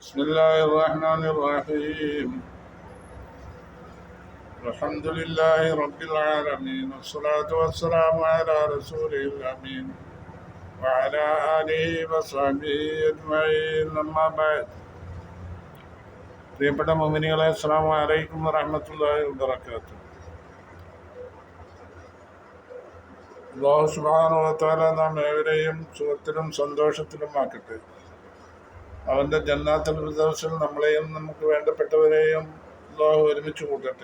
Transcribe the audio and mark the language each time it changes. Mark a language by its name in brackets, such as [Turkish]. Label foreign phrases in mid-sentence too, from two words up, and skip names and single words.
[Arabic] بسم الله الرحمن الرحيم الحمد لله رب العالمين والصلاة والسلام على رسوله الأمين وعلى آله وصحبه أجمعين أما بعد [Malayalam] പ്രിയപ്പെട്ട മുഅ്മിനീങ്ങളെ [Arabic] السلام عليكم ورحمة الله وبركاته. الله سبحانه وتعالى [Malayalam] നാം ഏവരെയും സുഖത്തിലും സന്തോഷത്തിലും ആക്കട്ടെ. അവൻ്റെ ജന്നാത്തുൽ ഫിർദൗസിൽ നമ്മളെയും നമുക്ക് വേണ്ടപ്പെട്ടവരെയും അല്ലാഹു ഒരുമിച്ച് കൂട്ടട്ടെ.